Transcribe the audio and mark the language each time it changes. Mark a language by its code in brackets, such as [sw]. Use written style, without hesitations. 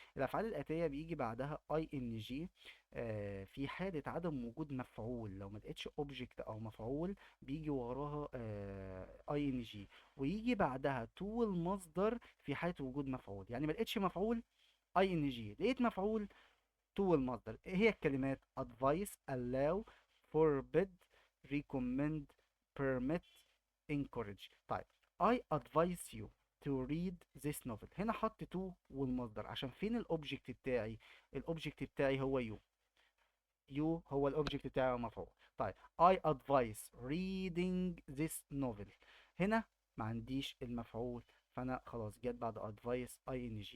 [ar] الافعال الاتيه بيجي بعدها ing في حالة عدم وجود مفعول، لو ما لقيتش object او مفعول بيجي وراها ing، ويجي بعدها to المصدر في حالة وجود مفعول. يعني ما لقيتش مفعول ing، لقيت مفعول to المصدر. ايه هي الكلمات؟ advice، allow، forbid، recommend، permit، encourage. طيب [en] I advise you to read this novel، [ar] هنا حط to والمصدر عشان فين الاوبجكت بتاعي؟ الاوبجكت بتاعي هو you، you هو الاوبجكت بتاعي مفعول. طيب [en] I advise reading this novel، [ar] هنا ما عنديش المفعول، فانا خلاص جت بعد advice ing.